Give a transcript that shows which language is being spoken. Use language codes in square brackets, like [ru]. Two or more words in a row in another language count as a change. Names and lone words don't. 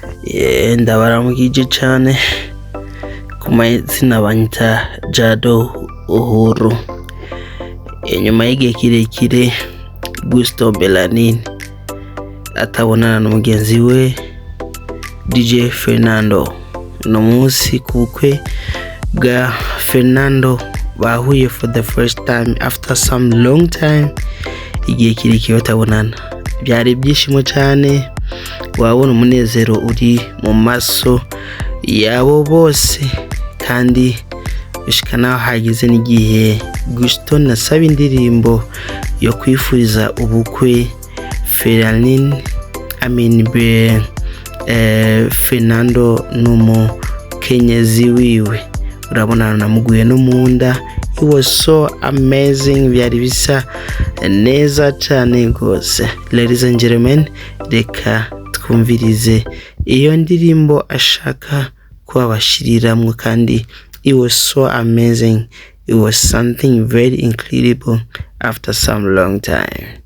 [rn] ndabaramukije cyane ku mazina banyita Jado Uhuru. Inyuma y'igihe kirekire Gusto Belanin atabonana n'umugenzi we DJ Fernando. No munsi kubukwe bwa Fernando bahuye [en] for the first time after some long time. [rn] Igihe kirekire batabonana, byari byishimo cyane, wabona umunezero uri mu maso yabo bose, kandi bishikana hagize n'igihe Gusto nasaba indirimbo yo kwifuriza ubukwe Fernando n'umukenyezi wiwe. Urabona namuguye no munda. [en] It was so amazing, [rn] byari bisa neza cyane gose. [en] Ladies and gentlemen, [rn] reka twumvirize iyo ndirimbo ashaka kubashiriramwe, kandi [en] it was so amazing. It was something very incredible after some long time.